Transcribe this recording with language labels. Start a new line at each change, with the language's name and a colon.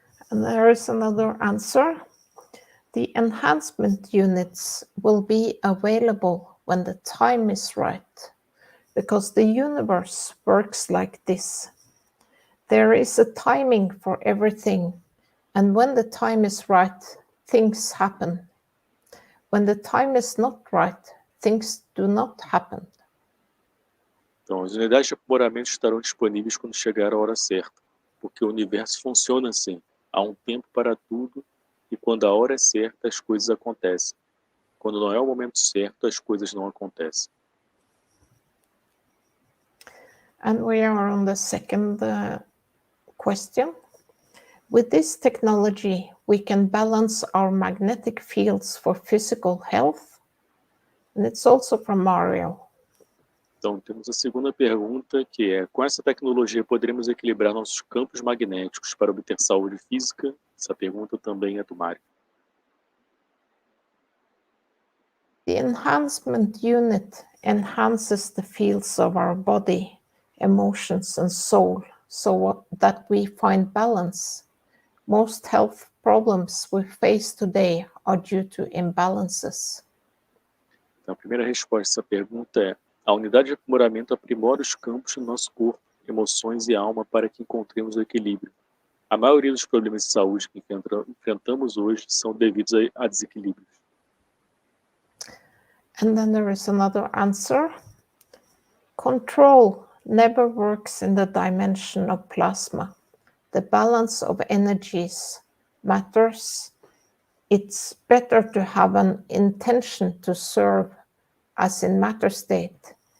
English: And there is another answer. The enhancement units will be available when the time is right, because the universe works like this. There is a timing for everything, and when the time is right, things happen. When the time is not right, things do not happen.
Portuguese: Então, as unidades de aprimoramento estarão disponíveis quando chegar a hora certa, porque o universo funciona assim. Há um tempo para tudo, e quando a hora é certa, as coisas acontecem. Quando não é o momento certo, as coisas não acontecem.
English: And we are on the second question. With this technology, we can balance our magnetic fields for physical health. And it's also from Mario.
Portuguese: Então, temos a segunda pergunta, que é: com essa tecnologia, poderemos equilibrar nossos campos magnéticos para obter saúde física? Essa pergunta também é do Mário.
English: The enhancement unit enhances the fields of our body, emotions, and soul so that we find balance. Most health problems we face today are due to imbalances.
Portuguese: Então, a primeira resposta a essa pergunta é: a unidade de aprimoramento aprimora os campos do nosso corpo, emoções e alma para que encontremos o equilíbrio. A maioria dos problemas de saúde que enfrentamos hoje são devidos a desequilíbrios.
English: And then there is another answer. Control never works in the dimension of plasma. The balance of energies matters. It's better to have an intention to serve as in matter state.